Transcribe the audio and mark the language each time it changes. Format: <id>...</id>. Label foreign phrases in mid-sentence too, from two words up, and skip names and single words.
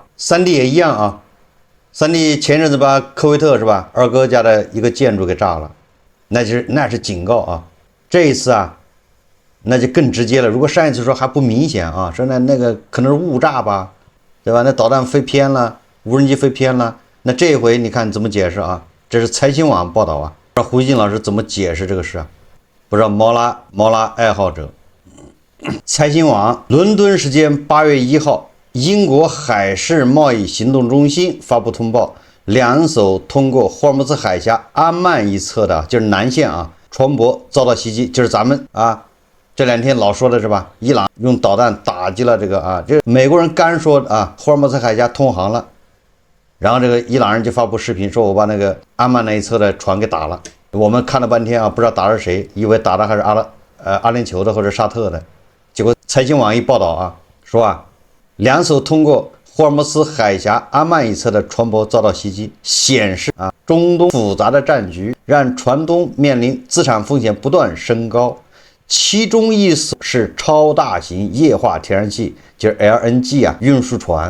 <zh>三弟也一樣啊，三弟前陣子把科威特是吧，二哥家的一個建築給炸了，那是警告啊。這一次啊，那就更直接了。如果上一次說還不明顯啊，說那個可能是誤炸吧，對吧？那導彈飛偏了，無人機飛偏了，那這一回你看怎麼解釋啊？這是財新網報道啊，不知道胡鑫老師怎麼解釋這個事啊？不知道貓拉愛好者。財新網，倫敦時間8月1號，英國海事貿易行動中心發布通報，2艘通過霍爾木茲海峽阿曼一側的，就是南線啊，船舶遭到襲擊，就是咱們啊這2天老說的是吧？伊朗用導彈打擊了這個啊，这美國人干說啊，霍爾木茲海峽通航了。然後這個伊朗人就發布視頻說，我把那個阿曼那一側的船給打了。我們看了半天啊，不知道打的是誰，以为打的還是阿聯酋的或者沙特的。結果財新網一報道啊，說啊，2艘通過霍爾木茲海峽阿曼一側的船舶遭到襲擊，顯示啊，中東複雜的戰局讓船東面臨資產風險不斷升高。其中一艘是超大型液化天然氣，就是 LNG 啊運輸船。</zh>